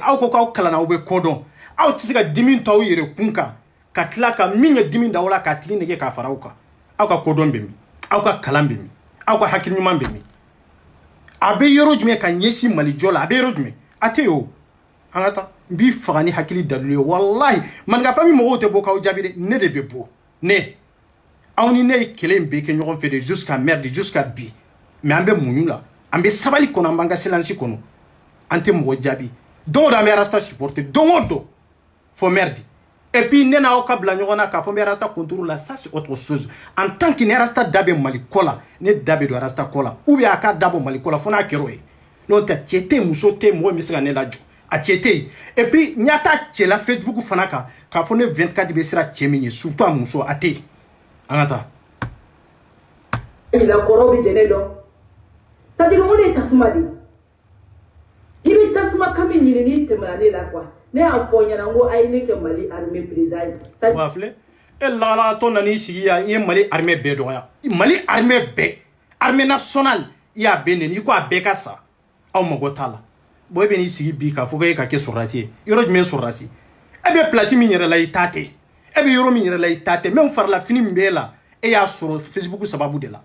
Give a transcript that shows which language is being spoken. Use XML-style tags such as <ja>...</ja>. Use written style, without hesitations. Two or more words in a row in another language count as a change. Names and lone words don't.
<bm>aw ko k'aw kalanna aw bɛ ko dɔn aw tɛ se ka dimi ta aw yɛrɛ kun kan ka tila ka min ye dimi da aw la k'a tigi nɛgɛ k'a fara aw kan aw ka ko dɔn bɛ min aw ka kalan bɛ min aw ka hakili ɲuman bɛ min a bɛ yɔrɔ jumɛn ka ɲɛsin Malijɔ la a bɛ yɔrɔ jumɛn a tɛ yen o an ka taa n b'i faga ni hakili dalilu ye wallahi maninka famille mɔgɔw tɛ bɔ k'aw jaabi dɛ ne de bɛ bɔ ne aw ni ne ye kɛlɛ in bɛɛ kɛ ɲɔgɔn fɛ de</bm> <fr>jusqu'à merde jusqu'à</fr> <bm>bi mais an bɛ muɲu la an bɛ sabali kɔnɔ an b'an ka silence kɔnɔ an tɛ mɔgɔ jaabi don o don an bɛ Rasta supporter don o don</bm> <fr>faut merde et puis</fr> <bm>ne n'aw ka bila ɲɔgɔn na k'a fɔ n bɛ Rasta</bm> <fr>contre la ça c'est autre chose en tant que</fr> <bm>ne Rasta da bɛ Mali ko la ne da bɛ don Rasta ko la</bm> <fr>ou bien</fr> <bm>a ka da bɔ Mali ko la fo n'a kɛra o ye n'o tɛ cɛ tɛ yen muso tɛ yen mɔgɔ min bɛ se ka ne lajɔ a cɛ tɛ yen</bm> <fr>et puis</fr> <bm>n y'a ta cɛ la Facebook fana kan k'a fɔ ne 24 bɛ siran cɛ min ye surtout a muso a tɛ yen an ka taa. la kɔrɔ bɛ jɛnɛ dɔn</bm> <fr>c'est à dire</fr> <bm>o de ye tasuma de ye i bɛ tasuma kan min ɲini n'i tɛmɛna ne la quoi ne y'a fɔ ɲɛna n ko a ye ne kɛ Mali armée président ye. wa filɛ e lalatɔ nan'i sigi yan i ye Mali armée bɛɛ dɔgɔya Mali armée bɛɛ</bm> <fr>armée nationale</fr> <bm>i y'a bɛɛ nɛni i ko a bɛɛ ka sa aw mago t'a la bon e bɛ n'i sigi bi k'a fɔ k'e ka kɛ sɔrɔdasi ye yɔrɔ jumɛn sɔrɔdasi e bɛ place min yɛrɛ la i t'a tɛ e bɛ yɔrɔ min yɛrɛ la i t'a tɛ même farila fini min b'e la e y'a sɔrɔ Facebook sababu de la</bm>